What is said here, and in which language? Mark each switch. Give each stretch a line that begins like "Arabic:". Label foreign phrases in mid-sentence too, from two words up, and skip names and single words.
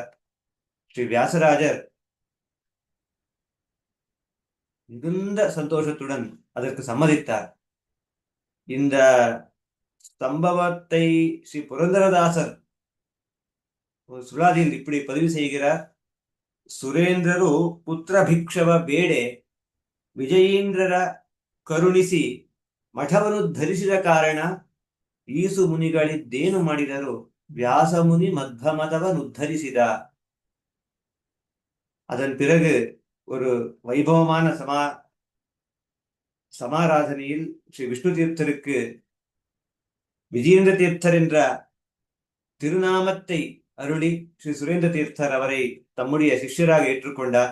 Tamil: ஸ்ரீ வியாசராஜர் மிகுந்த சந்தோஷத்துடன் அதற்கு சம்மதித்தார். இந்த சம்பவத்தை ஸ்ரீ புரந்தரதாசர் ಸುಳಾದಿಯಲ್ಲಿ இப்படி பதிவு செய்கிறார்.
Kannada: ಸುರೇಂದ್ರರು ಪುತ್ರ ಭಿಕ್ಷವ ಬೇಡೆ ವಿಜಯೇಂದ್ರರ ಕರುಣಿಸಿ ಮಠವನ್ನು ಧರಿಸಿದ ಕಾರಣ ಈಸು ಮುನಿಗಳಿದ್ದೇನು ಮಾಡಿದರು, ವ್ಯಾಸಮುನಿ ಮಧ್ವಮತವನು ಉದ್ಧರಿಸಿದ.
Tamil: அதன் பிறகு ஒரு வைபவமான சமாராதனையில் ஸ்ரீ விஷ்ணு தீர்த்தருக்கு விஜயேந்திர தீர்த்தர் என்ற திருநாமத்தை அருளி ஸ்ரீ சுரேந்திர தீர்த்தர் அவரை தம்முடைய சிஷ்யராக ஏற்றுக்கொண்டார்.